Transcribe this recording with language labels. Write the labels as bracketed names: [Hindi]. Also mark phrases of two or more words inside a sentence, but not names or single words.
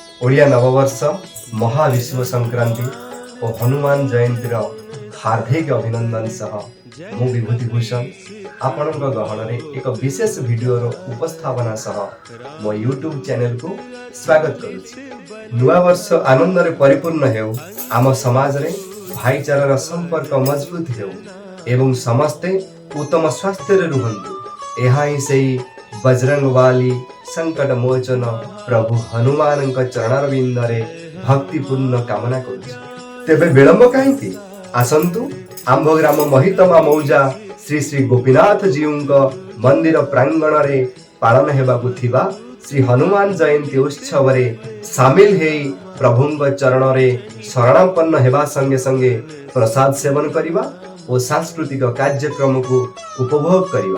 [Odia] ଓଡ଼ିଆ ନବବର୍ଷ ମହାବିଷୁବ ସଂକ୍ରାନ୍ତି ଓ ହନୁମାନ ଜୟନ୍ତୀ ହାର୍ଦ୍ଦିକ ଅଭିନନ୍ଦନ ସହ ମୁଁ ବିଭୂତିଭୂଷଣ ଆପଣ ଗହଣ ଏକ ବିଶେଷ ଭିଡିଓ ଉପସ୍ଥାପନା ସହ ମୋ ୟୁଟ୍ୟୁବ ଚ୍ୟାନେଲ କୁ ସ୍ୱାଗତ କରୁଛି। ନୂଆ ବର୍ଷ ଆନନ୍ଦ ରେ ପରିପୂର୍ଣ୍ଣ ହେଉ, ଆମ ସମାଜ ରେ ଭାଇଚାରାର ସମ୍ପର୍କ ମଜବୁତ ହେଉ ଏବଂ ସମସ୍ତେ ଉତ୍ତମ ସ୍ୱାସ୍ଥ୍ୟ ରେ ରୁହନ୍ତୁ। ଏହା ହିଁ ସେହି ବଜରଙ୍ଗବଳୀ ସଙ୍କଟ ମୋଚନ ପ୍ରଭୁ ହନୁମାନ ଚରଣାରବିନ୍ଦ ରେ ଭକ୍ତିପୂର୍ଣ୍ଣ କାମନା କରୁଛି। ତେବେ ବିଳମ୍ବ କାହିଁକି, ଆସନ୍ତୁ ଆମ୍ଭ ଗ୍ରାମ ମହିତମା ମୌଜା ଶ୍ରୀ ଶ୍ରୀ ଗୋପୀନାଥ ଜୀଉଙ୍କ ମନ୍ଦିର ପ୍ରାଙ୍ଗଣ ରେ ପାଳନ ହେବାକୁ ଥିବା ଶ୍ରୀ ହନୁମାନ ଜୟନ୍ତୀ ଉତ୍ସବ ରେ ସାମିଲ ହେଇ ପ୍ରଭୁଙ୍କ ଚରଣ ରେ ଶରଣାପନ୍ନ ହେବା ସଙ୍ଗେ ସଙ୍ଗେ ପ୍ରସାଦ ସେବନ କରିବା ଓ ସାଂସ୍କୃତିକ କାର୍ଯ୍ୟକ୍ରମ କୁ ଉପଭୋଗ କରିବା।